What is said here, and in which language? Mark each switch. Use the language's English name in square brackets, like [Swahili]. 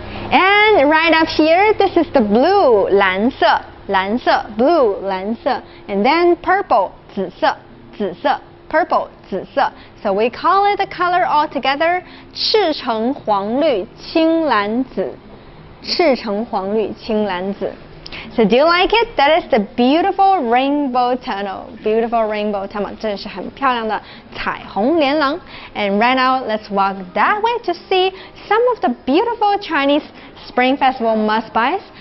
[English] And right up here, this is the blue 蓝色 blue 蓝色 and then purple 紫色 purple 紫色. So we call it the color all together [Chinese] 赤橙黄绿青蓝紫 赤橙黄绿青蓝紫. [English] So do you like it? That is the beautiful rainbow tunnel. [Chinese] 这是很漂亮的彩虹连廊. [English] And right now, let's walk that way to see some of the beautiful Chinese Spring Festival must-buys.